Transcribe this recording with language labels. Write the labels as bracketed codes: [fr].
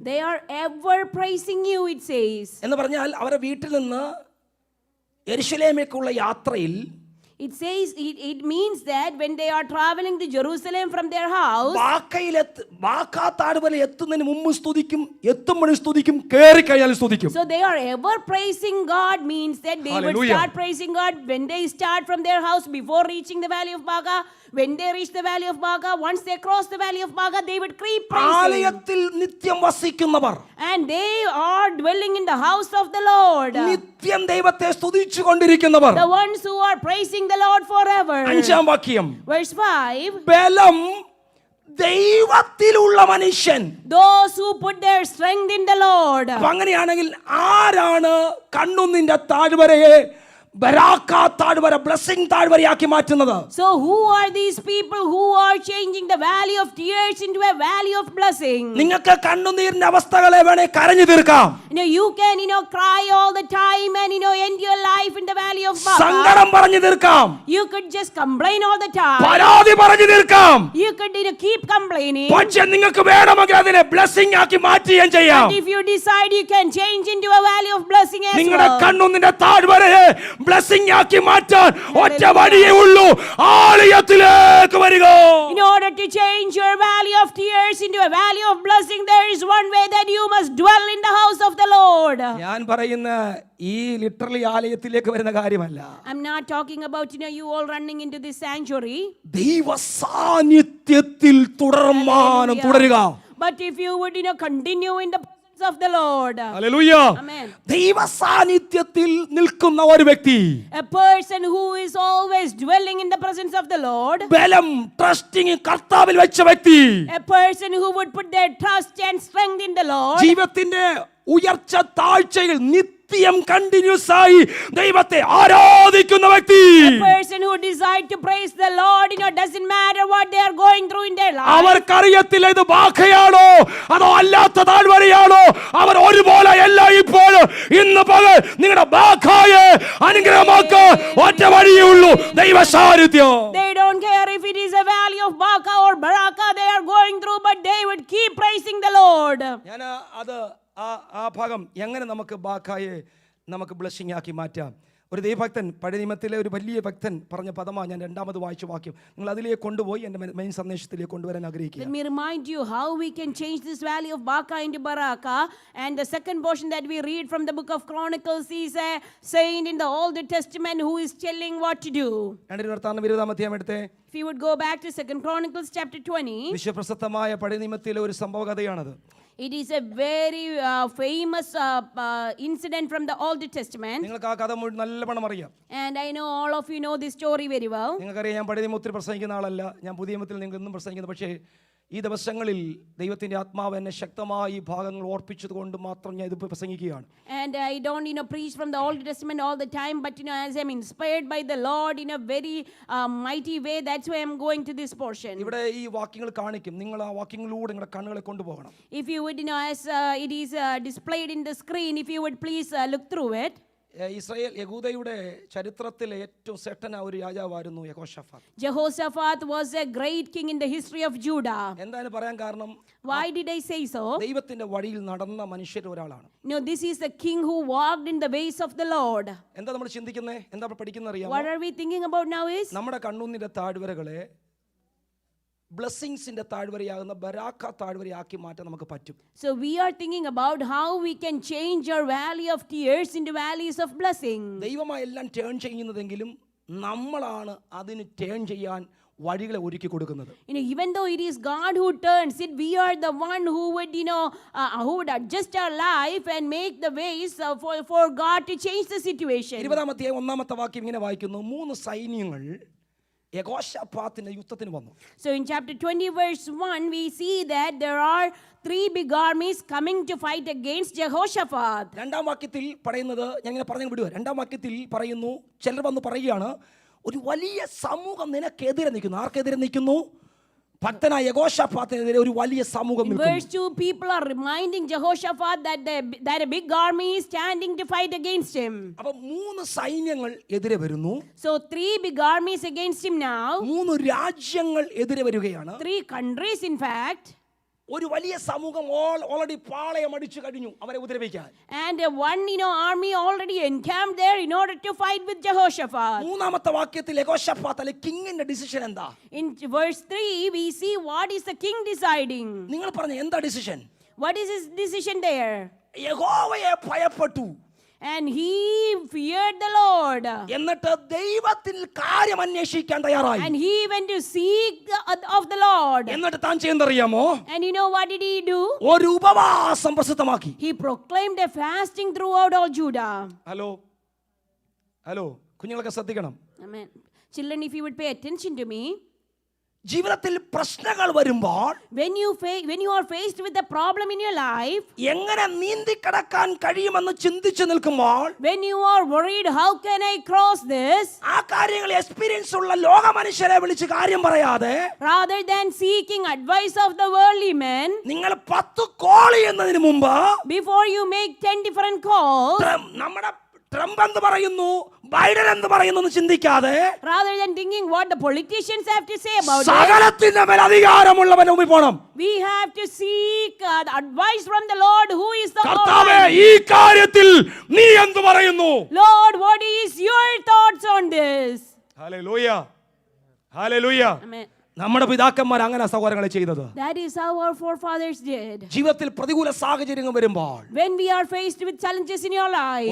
[en] They are ever praising you, it says. [ml] എന്ന് പറഞ്ഞാൽ അവരുടെ വീട്ടിൽ നിന്ന് യെരൂശലേമിലേക്കുള്ള യാത്രയിൽ, [en] It says, it means that when they are traveling to Jerusalem from their house, [ml] ബാക്കാ താഴ്വര എത്തുന്നതിന് മുമ്പ് സ്തുതിക്കും, എത്തുമ്പോൾ സ്തുതിക്കും, കയറി കഴിഞ്ഞാൽ സ്തുതിക്കും. [en] so they are ever praising God means that they would Hallelujah. start praising God when they start from their house before reaching the valley of Baca. When they reach the valley of Baca, once they cross the valley of Baca, they would keep praising. [ml] ആലയത്തിൽ നിത്യം വസിക്കുന്നവർ, [en] And they are dwelling in the house of the Lord. [ml] നിത്യം ദൈവത്തെ സ്തുതിച്ചുകൊണ്ടിരിക്കുന്നവർ. [en] The ones who are praising the Lord forever. [ml] 5-ാം വാക്യം. [en] Verse 5. [ml] ബലം ദൈവത്തിലുള്ള മനുഷ്യൻ. [en] Those who put their strength in the Lord. [ml] അങ്ങനെയാണെങ്കിൽ ആരാണ് കണ്ണുനീരിന്റെ താഴ്വരയെ ബരാക്ക താഴ്വര ബ്ലെസ്സിംഗ് താഴ്വരയാക്കി മാറ്റുന്നത്? [en] So who are these people who are changing the valley of tears into a valley of blessing? [ml] നിങ്ങൾക്ക് കണ്ണുനീരിന്റെ അവസ്ഥകളെ വേണേ കരഞ്ഞു തീർക്കാം. [en] You can cry all the time and end your life in the valley of Baca. [ml] സങ്കടം പറഞ്ഞു തീർക്കാം. [en] You could just complain all the time. [ml] പരാതി പറഞ്ഞു തീർക്കാം. [en] You could keep complaining. [ml] പക്ഷേ നിങ്ങൾക്ക് വേണമെങ്കിൽ അതിനെ ബ്ലെസ്സിംഗ് ആക്കി മാറ്റുകയും ചെയ്യാം. [en] But if you decide, you can change into a valley of blessing as [ml] നിങ്ങളുടെ [en] well. [ml] കണ്ണുനീരിന്റെ താഴ്വരയെ ബ്ലെസ്സിംഗ് ആക്കി മാറ്റാൻ ഒറ്റ വഴിയേ ഉള്ളൂ, ആലയത്തിലേക്ക് വരിക. [en] In order to change your valley of tears into a valley of blessing, there is one way, that you must dwell in the house of the Lord. [ml] ഞാൻ പറയുന്ന ഈ ലിറ്ററലി ആലയത്തിലേക്ക് വരുന്ന കാര്യമല്ല. [en] I'm not talking about you all running into this sanctuary. [ml] ദൈവ സാന്നിധ്യത്തിൽ തുടർമാനം തുടരുക. [en] But if you would continue in the presence of the Lord. [ml] Hallelujah. [en] Amen. [ml] ദൈവ സാന്നിധ്യത്തിൽ നിൽക്കുന്ന ഒരു വ്യക്തി, [en] A person who is always dwelling in the presence of the Lord. [ml] ബലം trusting കർത്താവിൽ വെച്ച വ്യക്തി, [en] A person who would put their trust and strength in the Lord. [ml] ജീവിതത്തിന്റെ ഉയർച്ച താഴ്ചയിൽ നിത്യം കണ്ടിന്യൂസ് ആയി ദൈവത്തെ ആരാധിക്കുന്ന വ്യക്തി, [en] A person who decide to praise the Lord, doesn't matter what they are going through in their life. [ml] അവർക്കറിയത്തില്ല ഇത് ബാഖയാണോ അതോ അല്ലാത്ത താഴ്വരയാണോ. അവർ ഒരുപോലെ എല്ലാം ഇപ്പോൾ ഇന്ന് പകൽ നിങ്ങളുടെ ബാഖയെ അനുഗ്രഹമാക്കാൻ ഒറ്റ വഴിയേ ഉള്ളൂ, ദൈവ സാന്നിധ്യം. [en] They don't care if it is a valley of Baca or Baraka they are going through, but they would keep praising the Lord. [ml] ഞാൻ അത് ആ ഭാഗം എങ്ങനെ നമുക്ക് ബാഖായെ നമുക്ക് ബ്ലെസ്സിംഗ് ആക്കി മാറ്റാം. ഒരു ദൈവഭക്തൻ, പഴയ നിയമത്തിലെ ഒരു വലിയ ഭക്തൻ പറഞ്ഞ പദമാണ് ഞാൻ രണ്ടാമത് വായിച്ച വാക്യം. നിങ്ങൾ അതിലേക്ക് കൊണ്ടുപോയി എൻ്റെ മെയിൻ സന്ദേശത്തിലേക്ക് കൊണ്ടുവരാൻ ആഗ്രഹിക്കുക. [en] Let me remind you how we can change this valley of Baca into Baraka. And the second portion that we read from the book of Chronicles is a saint in the Old Testament who is telling what to do. [ml] 20 എടുത്തേ. [en] If you would go back to 2 Chronicles chapter 20. [ml] വിശ്വപ്രസിദ്ധമായ പഴയ നിയമത്തിലെ ഒരു സംഭവ കഥയാണത്. [en] It is a very famous incident from the Old Testament. [ml] നിങ്ങൾക്ക് ആ കഥ മുഴുവൻ നല്ലവണ്ണം അറിയാം. [en] And I know all of you know this story very well. [ml] നിങ്ങൾക്കറിയാം, ഞാൻ പഴയ നിയമം ഒത്തിരി പ്രസംഗിക്കുന്ന ആളല്ല, ഞാൻ പുതിയ നിയമത്തിൽ നിങ്ങൾ ഇന്നും പ്രസംഗിക്കുന്നത്. പക്ഷേ ഈ ദിവസങ്ങളിൽ ദൈവത്തിൻ്റെ ആത്മാവ് എന്നെ ശക്തമായി ഈ ഭാഗങ്ങൾ ഓർപ്പിച്ചത് കൊണ്ട് മാത്രം ഞാൻ ഇത് പ്രസംഗിക്കുകയാണ്. [en] And I don't preach from the Old Testament all the time, but as I'm inspired by the Lord in a very mighty way, that's why I'm going to this portion. [ml] ഇവിടെ ഈ വാക്യങ്ങൾ കാണിക്കും, നിങ്ങൾ ആ വാക്യങ്ങളിലൂടെ നിങ്ങളുടെ കണ്ണുകളെ കൊണ്ടുപോകണം. [en] If you would as it is displayed in the screen, if you would please look through it. [ml] Israel യഹൂദയുടെ ചരിത്രത്തിലെ ഏറ്റവും ശ്രേഷ്ഠനായ ഒരു രാജാവായിരുന്നു യഹോശഫാത്ത്. [en] Jehoshaphat was a great king in the history of Judah. [ml] എന്താണ് പറയാൻ കാരണം? [en] Why did I say so? [ml] ദൈവത്തിന്റെ വഴിയിൽ നടന്ന മനുഷ്യരിൽ ഒരാളാണ്. [en] No, this is the king who walked in the ways of the Lord. [ml] എന്താ നമ്മൾ ചിന്തിക്കുന്നത്, എന്താ പഠിക്കുന്നത് അറിയാമോ? [en] What are we thinking about now is [ml] നമ്മുടെ കണ്ണുനീരിന്റെ താഴ്വരകളെ ബ്ലെസ്സിങ്സിന്റെ താഴ്വരയാകുന്ന ബരാക്ക താഴ്വരയാക്കി മാറ്റാൻ നമുക്ക് പറ്റും. [en] So we are thinking about how we can change our valley of tears into valleys of blessing. [ml] ദൈവമായി എല്ലാം ടേൺ ചെയ്യുന്നതെങ്കിലും നമ്മളാണ് അതിന് ടേൺ ചെയ്യാൻ വഴികളെ ഒരുക്കി കൊടുക്കുന്നത്. [en] Even though it is God who turns it, we are the one who would who would adjust our life and make the ways for God to change the situation. [ml] 20 1 വാക്യം ഇങ്ങനെ വായിക്കുന്നു, 3 സൈന്യങ്ങൾ യഹോശഫാത്തിന്റെ യുദ്ധത്തിന് വന്നു. [en] So in chapter 20 verse 1 we see that there are 3 big armies coming to fight against Jehoshaphat. [ml] രണ്ടാം വാക്യത്തിൽ പറയുന്നത്, ഞാൻ ഇങ്ങനെ പറഞ്ഞു വിടുക. രണ്ടാം വാക്യത്തിൽ പറയുന്നു, ചിലർ വന്ന് പറയുകയാണ്, ഒരു വലിയ സമൂഹം നിനക്കെതിരെ നിൽക്കുന്നു. ആർക്കെതിരെ നിൽക്കുന്നു? ഭക്തനായ യഹോശഫാത്തിനെതിരെ ഒരു വലിയ സമൂഹം നിൽക്കുന്നു. [en] Verse 2, people are reminding Jehoshaphat that a big army is standing to fight against him. [ml] അപ്പോൾ 3 സൈന്യങ്ങൾ എതിരെ വരുന്നു. [en] So 3 big armies against him now. [ml] 3 രാജ്യങ്ങൾ എതിരെ വരികയാണ്. [en] 3 countries in fact. [ml] ഒരു വലിയ സമൂഹം ഓൾറെഡി പാളയം അടിച്ചു കഴിഞ്ഞു അവരെ ഉപദ്രവിക്കാൻ. [en] And one army already encamped there in order to fight with Jehoshaphat. [ml] മൂന്നാമത്തെ വാക്യത്തിൽ യഹോശഫാത്ത് അല്ലെ കിങ്ങിന്റെ ഡിസിഷൻ എന്താ? [en] In verse 3 we see what is the king deciding. [ml] നിങ്ങൾ പറഞ്ഞ എന്താ decision? [en] What is his decision there? [ml] യഹോവയെ ഭയപ്പെട്ടു. [en] And he feared the Lord. [ml] എന്നിട്ട് ദൈവത്തിൽ കാര്യം അന്വേഷിക്കാൻ തയ്യാറായി. [en] And he went to seek of the Lord. [ml] എന്നിട്ട് താൻ ചെയ്യുന്നറിയാമോ? [en] And what did he do? [ml] ഒരു ഉപവാസം പ്രസിദ്ധമാക്കി. [en] He proclaimed a fasting throughout all Judah. [ml] Hello കുഞ്ഞുങ്ങളൊക്കെ ശ്രദ്ധിക്കണം. [en] Amen. Children, if you would pay attention to me. [ml] ജീവിതത്തിൽ പ്രശ്നങ്ങൾ വരുമ്പോൾ [en] when you are faced with a problem in your life, [ml] എങ്ങനെ നീന്തിക്കടക്കാൻ കഴിയുമെന്ന് ചിന്തിച്ചു നിൽക്കുമ്പോൾ, [en] when you are worried, how can I cross this? [ml] ആ കാര്യങ്ങൾ എക്സ്പീരിയൻസ് ഉള്ള ലോക മനുഷ്യരെ വിളിച്ച് കാര്യം പറയാതെ, [en] Rather than seeking advice of the worldly men, [ml] നിങ്ങൾ 10 കോൾ ചെയ്യുന്നതിന് മുമ്പ് [en] before you make 10 different calls, [ml] നമ്മുടെ ട്രംപ് എന്ത് പറയുന്നു, ബൈഡൻ എന്ത് പറയുന്നു എന്ന് ചിന്തിക്കാതെ, [en] rather than thinking what the politicians have to say about it, [ml] സകലത്തിന്റെ മേൽ അധികാരമുള്ളവന്റെ മുമ്പിൽ പോണം. [en] we have to seek the advice from the Lord, who is the [ml] കർത്താവേ, [en] Almighty. [ml] ഈ കാര്യത്തിൽ നീ എന്ത് പറയുന്നു? [en] Lord, what is your thoughts on this? [ml] Hallelujah, hallelujah. [en] Amen. [ml] നമ്മുടെ പിതാക്കന്മാർ അങ്ങനെ സഹോദരങ്ങളെ ചെയ്തത്. [en] That is how our forefathers did. [ml] ജീവിതത്തിൽ പ്രതികൂല സാഹചര്യങ്ങൾ വരുമ്പോൾ, [en] When we are faced with challenges in your life,